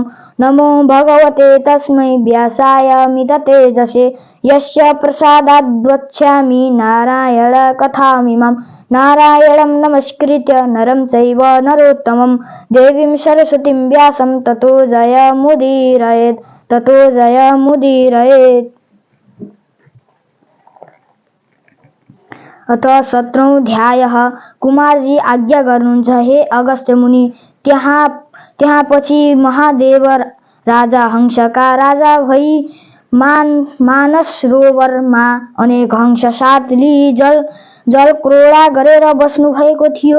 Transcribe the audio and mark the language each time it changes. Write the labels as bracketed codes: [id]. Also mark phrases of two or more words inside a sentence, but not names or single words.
[sa] नमो भगवते तस्मै व्यासाय मिततेजसे यस्य प्रसादाद् वक्ष्यामि नारायणकथामिमां। नारायणं नमस्कृत्य नरं चैव नरोत्तमं देवीं सरस्वतीं व्यासं ततो जयमुदीरयेत्। [ne] अथ 17औं कुमारजी आज्ञा गर्नुहुन्छ, हे अगस्त्य मुनि, त्यहाँ पछि महादेव राजा हंसका राजा भई मानसरोवरमा अनेक हंस साथ लिई जलक्रोडा गरेर बस्नु भएको थियो।